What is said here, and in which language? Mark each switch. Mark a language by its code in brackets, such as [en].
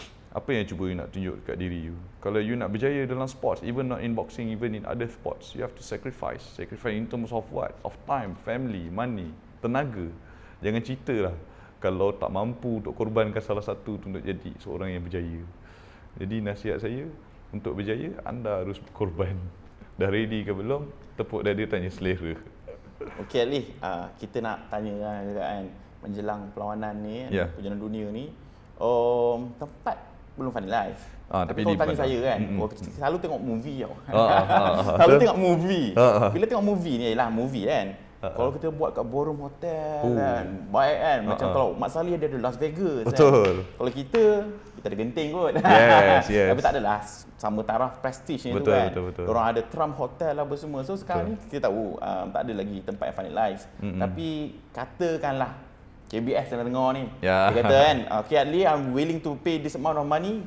[ms] Apa yang cuba you nak tunjuk dekat diri you? Kalau you nak berjaya dalam [en] sports, even not in boxing, even in other sports, you have to sacrifice. Sacrifice in terms of what? Of time, family, money, [ms] tenaga. Jangan cerita lah kalau tak mampu untuk korbankan salah satu untuk jadi seorang yang berjaya. Jadi nasihat saya, untuk berjaya, anda harus berkorban. Dah ready ke belum? Tepuk dada, tanya selera. Okey Ali, kita nak tanya kan, menjelang perlawanan ni, perjalanan dunia ni, tempat belum finalize. Tapi kalau tanya saya kan, selalu tengok movie tau. Selalu tengok movie. Bila tengok movie ni ialah movie kan. Kalau kita buat kat ballroom hotel kan, baik kan. Macam kalau Mat Salleh dia ada Las Vegas. Betul. Kan? Kalau kita ada Genting kot. [en] Yes. [ms] Tapi tak adalah sama taraf prestige ni tu kan. Betul. Orang ada Trump Hotel lah semua. So sekarang ni kita tahu tak ada lagi tempat yang finalize. Tapi katakanlah KBS tengah dengar ni. Dia kata kan, [en] okay Adli, I'm willing to pay this amount of money.